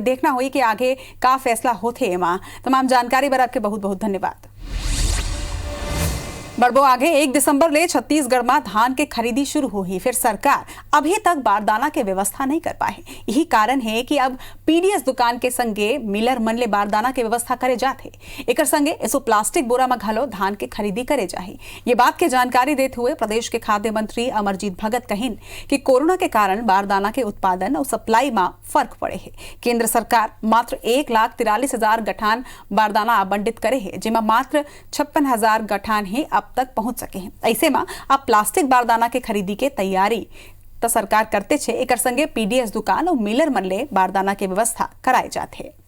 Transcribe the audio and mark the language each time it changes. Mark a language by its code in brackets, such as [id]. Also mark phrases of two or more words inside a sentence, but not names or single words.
[hne] देखना हुई कि आगे का फैसला होते है। तमाम जानकारी पर आपके बहुत बहुत धन्यवाद। बढ़बो आगे 1 दिसंबर ले छत्तीसगढ़ में धान के खरीदी शुरू हुई, फिर सरकार अभी तक बारदाना के व्यवस्था नहीं कर पाए। यही कारण है कि अब पीडीएस दुकान के संगे मिलर मन ले बारदाना के व्यवस्था करे जाते। एकर संगे ऐसो प्लास्टिक बोरा में घलो धान के खरीदी करे जाही। ये बात के जानकारी देते हुए प्रदेश के खाद्य मंत्री अमरजीत भगत कहिन कि कोरोना के कारण बारदाना के उत्पादन और सप्लाई में फर्क पड़े है। केंद्र सरकार मात्र 1,43,000 गठान बारदाना आवंटित करे है, जिसमें मात्र 56,000 गठान ही अब तक पहुंच सके हैं। ऐसे में अब प्लास्टिक बारदाना के खरीदी के तैयारी तो सरकार करते छे। एकर संगे पीडीएस दुकान और मिलर मन ले बारदाना के व्यवस्था कराए जाते।